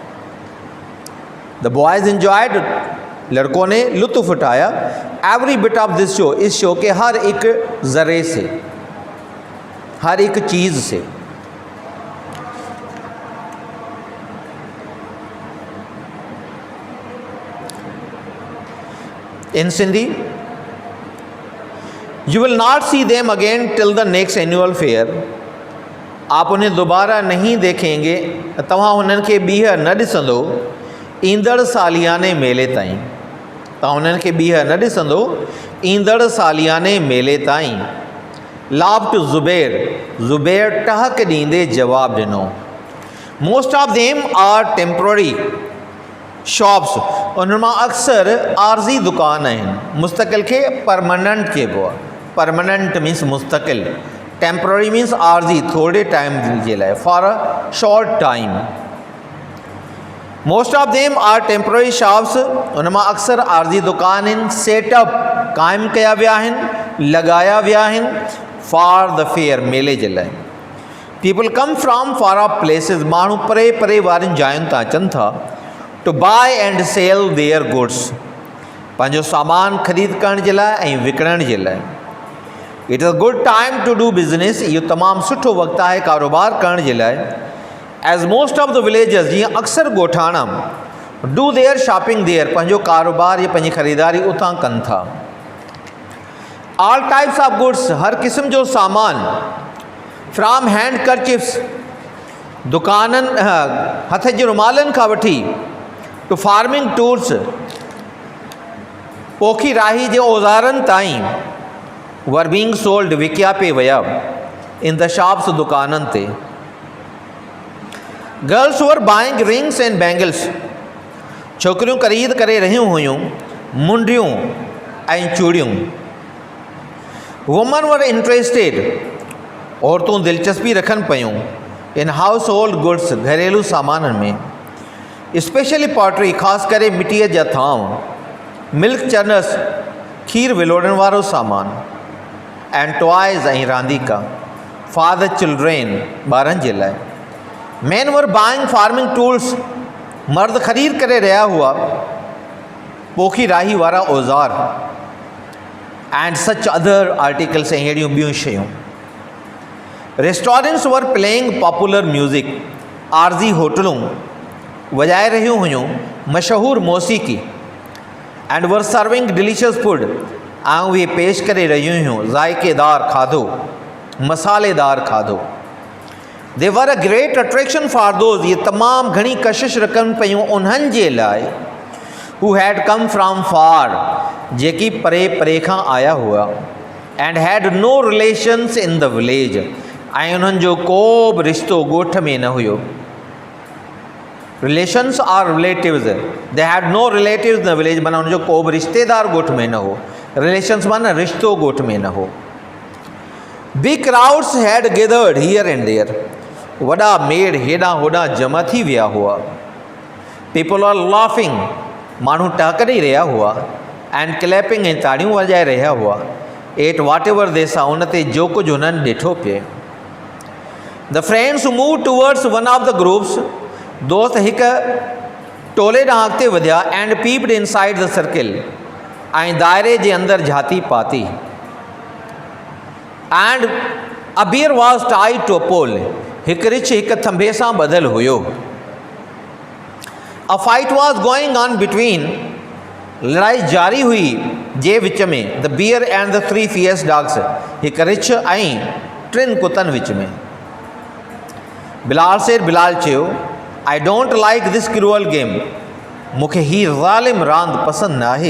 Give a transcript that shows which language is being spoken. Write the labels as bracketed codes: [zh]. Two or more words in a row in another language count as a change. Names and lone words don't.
[en] The boys enjoyed, [hi] लड़कों ने लुत्फ़ उठाया, [en] every bit of this show, [hi] इस शो के हर एक ज़रे से, हर एक चीज़ से। [en] in Sindhi, You will not see them again till the next annual fair, [hi] आप उन्हें दोबारा नहीं देखेंगे, [sd] तव्हां उन्हनि खे ॿीहर न ॾिसंदो ईंदड़ सालियाने मेले ताईं, तव्हां उन्हनि खे ॿीहर न ॾिसंदो ईंदड़ सालियाने मेले ताईं। लाभ टू ज़ुबैर, ज़ुबैर टहक ॾींदे जवाब ॾिनो। [en] Most of them are temporary shops, [sd] उन्हनि मां अक्सर आर्ज़ी दुकान आहिनि। मुस्तक़िल खे परमानेंट चइबो आहे, [en] permanent means [sd] मुस्तक़िल, [en] temporary means [sd] आर्ज़ी, थोरे टाइम जे लाइ, [en] for a short time. Most of them are temporary shops, [sd] उन मां अक्सर आर्ज़ी दुकान आहिनि। सेटअप, क़ाइमु कया विया आहिनि, लॻाया विया आहिनि, [en] for the fair, [sd] मेले जे लाइ। [en] People come from far off places, [sd] माण्हू परे परे वारियुनि जायुनि तां अचनि था, [en] to buy and sell their goods, [sd] पंहिंजो सामान ख़रीद करण जे लाइ ऐं विकिणण जे लाइ। [en] It is good time to do business, [sd] इहो तमामु सुठो वक़्तु आहे कारोबार करण जे लाइ। [en] as most of the villagers, [sd] जीअं अक्सर ॻोठाणा [en] do their shopping there, [sd] पंहिंजो कारोबार या पंहिंजी ख़रीदारी उतां कनि था। [en] all types of goods, [sd] हर क़िस्म जो सामान, [en] from handkerchiefs, [sd] दुकाननि हथ जे रुमालनि खां वठी, [en] to farming tools, [sd] पोखी राही जे औज़ारनि ताईं, [en] were being sold, [sd] विकिया पे विया, [en] in the shops, [sd] दुकाननि ते। [en] Girls were buying rings and bangles, [sd] छोकिरियूं ख़रीद करे रहियूं हुयूं मुंडियूं ऐं चूड़ियूं। [en] women were interested, [sd] औरतूं दिलचस्पी रखनि पियूं, [en] in household goods, [sd] घरेलू सामाननि में। [en] especially pottery, [sd] ख़ासि करे मिटीअ जा थांव, [en] milk churns, [sd] खीर विलोड़ण वारो सामान, [en] and toys, [sd] ऐं रांदीका, [en] for the children, [sd] ॿारनि जे लाइ। [en] Men were buying farming tools, [sd] मर्द ख़रीद करे रहिया हुआ पोखी राही वारा औज़ार, [en] and such other articles, [sd] ऐं अहिड़ियूं ॿियूं शयूं। [en] Restaurants were playing popular music, [sd] आर्ज़ी होटलूं वॼाए रहियूं हुयूं मशहूरु मौसीक़ी, [en] and were serving delicious food, [sd] ऐं उहे पेश करे रहियूं हुयूं ज़ाइक़ेदार खाधो, मसालेदार खाधो। [en] They were a great attraction for those, [sd] ये तमामु घणी कशिश रखनि पियूं उन्हनि जे लाइ, [en] who had come from far, [sd] जेकी परे परे खां आया हुआ, [en] and had no relations in the village, [sd] ऐं उन्हनि जो को बि रिश्तो ॻोठ में न हुयो। [en] Relations are relatives, they have no relatives in the village, [sd] माना उनजो को बि रिश्तेदार ॻोठ में न हो। रिलेशंस माना रिश्तो ॻोठ में न हो। [en] Big crowds had gathered here and there, [sd] वॾा मेड़ हेॾां होॾां जमा थी विया हुआ। [en] People are laughing, [sd] माण्हू टहक ॾेई रहिया हुआ। [en] and clapping, [sd] ऐं ताड़ियूं वॼाए रहिया हुआ। [en] at whatever they saw, [sd] उन ते जो कुझु हुननि ॾिठो पिए। [en] The friends move towards one of the groups, [sd] दोस्त हिकु टोले ॾांहुं अॻिते वधिया। [en] and peeped inside the circle, [sd] ऐं दायरे जे अंदरि झाती पाती। [en] And a bear was tied to a pole, [sd] हिकु रिछ हिकु थंभे सां ॿधल हुयो। [en] A fight was going on between, [sd] लड़ाई जारी हुई जे विच में। [en] the bear and the 3 fierce dogs, [sd] हिकु रिछ ऐं 3 कुतनि विच में। [en] Bilal said, बिलाल चयो, I don't like this cruel game, [sd] मूंखे हीअ ज़ालिम रांदि पसंदि न आहे।